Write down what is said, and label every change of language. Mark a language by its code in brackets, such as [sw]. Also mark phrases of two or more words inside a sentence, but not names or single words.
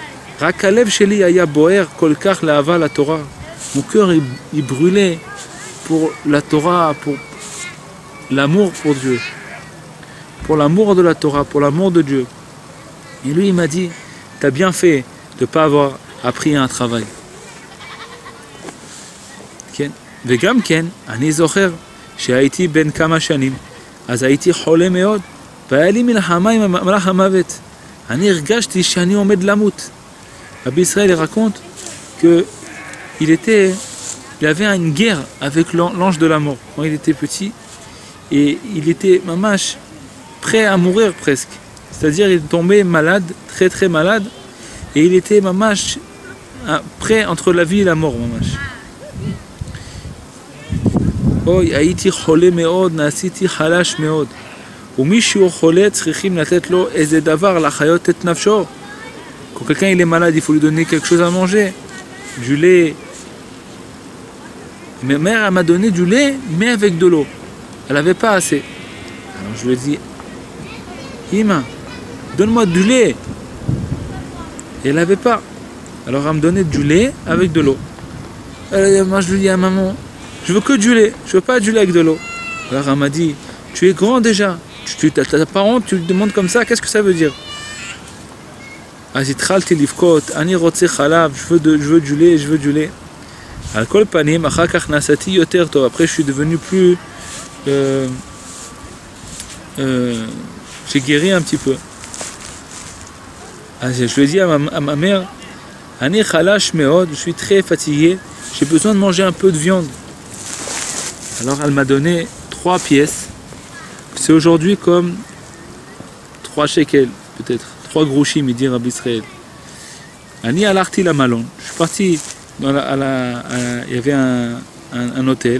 [fr] Mon cœur il brûlait pour la Torah, pour l'amour pour Dieu, pour l'amour de la Torah, pour l'amour de Dieu. Et lui il m'a dit, tu as bien fait de ne pas avoir appris un travail. [he] וגם כן, אני זוכר שהייתי בן כמה שנים, אז הייתי חולה מאוד, והיה לי מלחמה עם מלאך המוות. אני הרגשתי שאני עומד למות. [fr] רבי ישראל raconte qu'il avait une guerre avec l'ange de la mort quand il était petit, et il était mamash prêt à mourir presque. C'est-à-dire il est tombé malade, très très malade, et il était mamash prêt entre la vie et la mort mamash. [he] אוי, הייתי חולה מאוד, נעשיתי חלש מאוד. ומישהו חולה צריכים לתת לו איזה דבר לחיות את נפשו. [fr] Quand quelqu'un il est malade, il faut lui donner quelque chose à manger. Du lait. Ma mère m'a donné du lait, mais avec de l'eau. Elle n'avait pas assez. Alors je lui ai dit, Ima, donne-moi du lait. Et elle n'avait pas. Alors elle me donnait du lait avec de l'eau. Moi je lui dis à maman, je veux que du lait, je veux pas du lait avec de l'eau. Alors elle m'a dit, tu es grand déjà, tu t'as pas honte, tu te demandes comme ça, qu'est-ce que ça veut dire? [he] אז התחלתי לבכות, אני רוצה חלב, [fr] je veux du lait, je veux du lait. [he] על כל פנים, אחר כך נעשיתי יותר טוב, [fr] après je suis devenu plus... j'ai guéri un petit peu. אז je lui ai dit à ma mère, [he] אני חלש מאוד, [fr] je suis très fatigué, j'ai besoin de manger un peu de viande. Alors elle m'a donné 3 pièces. C'est aujourd'hui comme 3 shekels, peut-être. 3 groshim, il dit Rabbi Israël. [he] אני הלכתי למלון. [fr] Je suis parti, il y avait un hôtel.